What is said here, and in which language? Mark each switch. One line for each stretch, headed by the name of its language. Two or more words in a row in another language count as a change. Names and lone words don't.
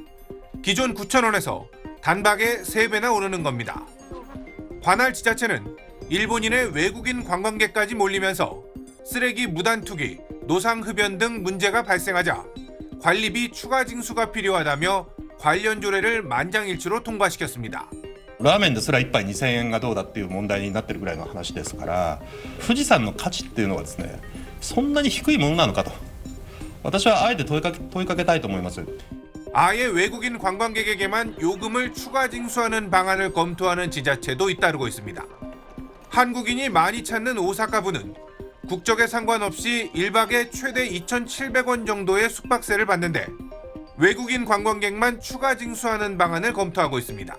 Korean: 기존 9천 원에서 단박에 3배나 오르는 겁니다. 관할 지자체는 일본인의 외국인 관광객까지 몰리면서 쓰레기 무단 투기, 노상 흡연 등 문제가 발생하자 관리비 추가 징수가 필요하다며 관련 조례를 만장일치로 통과시켰습니다.
Japanese: ラーメンですら1杯2000円がどうだっていう問題になってるぐらいの話ですから、富士山の価値っていうのはですね、そんなに低いものなのかと、私はあえて問いかけたいと思います。
Korean: 아예 외국인 관광객에게만 요금을 추가 징수하는 방안을 검토하는 지자체도 잇따르고 있습니다. 한국인이 많이 찾는 오사카부는 국적에 상관없이 1박에 최대 2,700원 정도의 숙박세를 받는데 외국인 관광객만 추가 징수하는 방안을 검토하고 있습니다.